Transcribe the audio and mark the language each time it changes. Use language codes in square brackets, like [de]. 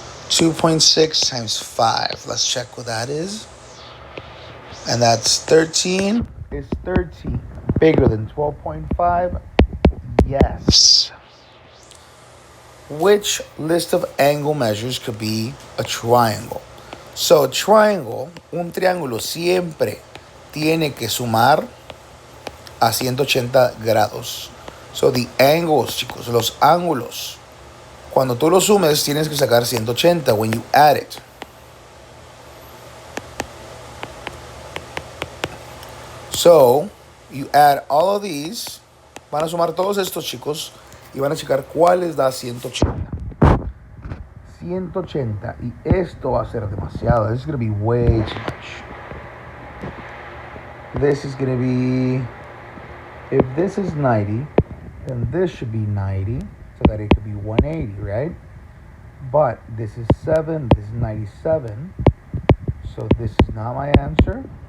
[en] 2.6 times 5. Let's check what that is. And that's 13. Is 13 bigger than 12.5? Yes. Which list of angle measures could be a triangle? So, triangle, [es] un triángulo siempre tiene que sumar a 180 grados. [en] So, the angles, [es] chicos, los ángulos. Cuando tú los sumes, tienes que sacar 180 [en] when you add it. So, you add all of these. [es] Van a sumar todos estos, chicos, y van a checar cuál les da 180. 180. Y esto va a ser demasiado. [en] This is going to be way too much. This is going to be... If this is 90, then this should be 90, so that it could be 180, right? But this is 7, this is 97, so this is not my answer.